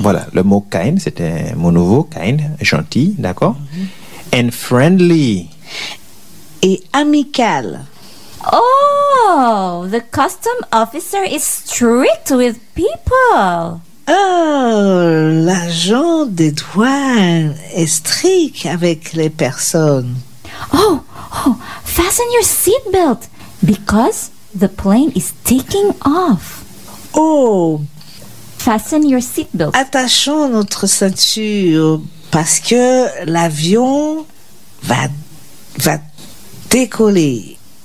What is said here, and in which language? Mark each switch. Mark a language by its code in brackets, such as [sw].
[fr] Voilà, le mot kind, c'est un mot nouveau, kind, gentil, d'accord? [en] Mm-hmm. And friendly. [fr] Et amical. [en] Oh, the custom officer is strict with people. [fr] L'agent des douanes est strict avec les personnes. [en] Oh, fasten your seatbelt because the plane is taking off. Oh, fasten your seatbelt. [fr] Attachons notre ceinture parce que l'avion va décoller.